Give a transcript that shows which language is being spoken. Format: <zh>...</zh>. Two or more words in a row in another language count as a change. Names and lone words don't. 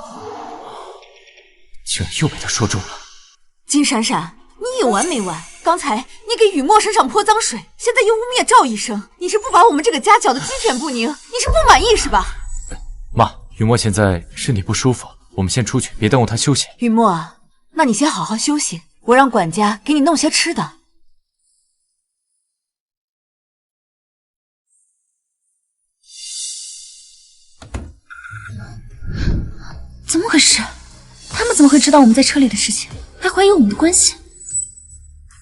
<zh>竟然又被他說中了。金閃閃，你有完沒完？剛才你給雨墨身上潑髒水，現在又污蔑趙醫生，你是不把我們這個家攪得雞犬不寧？你是不滿意是吧？媽，雨墨現在身體不舒服，我們先出去，別耽誤他休息。雨墨啊，那你先好好休息，我讓管家給你弄些吃的。怎么回事？他们怎么会知道我們在車裡的事情，還懷疑我們的關係？</zh>